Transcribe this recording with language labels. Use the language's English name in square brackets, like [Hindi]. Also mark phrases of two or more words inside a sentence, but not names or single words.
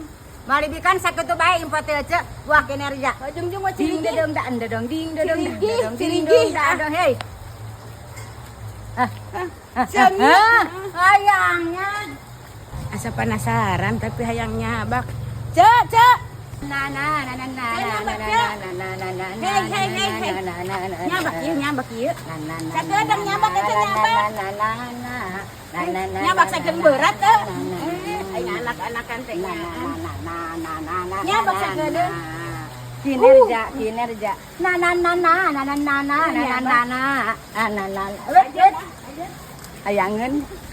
[Sundanese] moal dibikeun sakitu bae info teh ceu buah kinerja ujung-ujung mah ding cirigi dedong da dedong ding dedong Cirigi, ding cirigi. dedong hei Semia. hayangnya Asa penasaran tapi hayang nyabak. Cek. na na na na na Nyabak, na Cek. na na na na Hei. Nyabak ieu. Sakedeung Sakedeung nyabak eta nyabak. Nyabak sakedeung berat teh. Aya anak-anakan teh nya. Nyabak sakedeung. Kinerja na hayangeun